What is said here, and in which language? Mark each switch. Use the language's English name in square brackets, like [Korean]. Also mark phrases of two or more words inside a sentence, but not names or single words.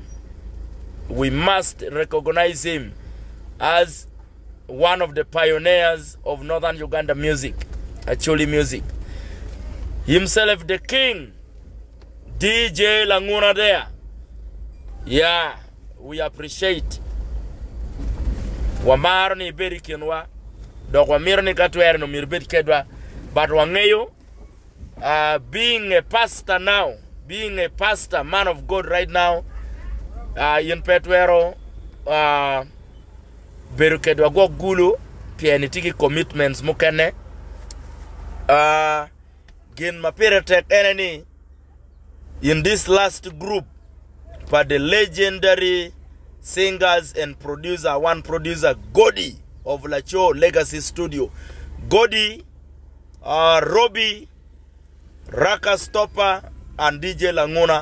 [English] We must recognize him as one of the pioneers of Northern Uganda music, actually music. Himself the king, DJ Languna there. Yeah, we appreciate. [Acoli] Wamaro ni beri kenwa, dok wamiro ni katwere no mirbet kedwa, but wangeyo, [English] being a pastor now, being a pastor, man of God right now, [Acoli] yin petwero, beru kedwa go Gulu, pia nitiki commitments mukene, gin mapire tek eneni, [English] in this last group, for the legendary singers and producer, one producer, Godi of Lacho Legacy Studio. Godi, Robbie, Rakas Topper, and DJ Languna.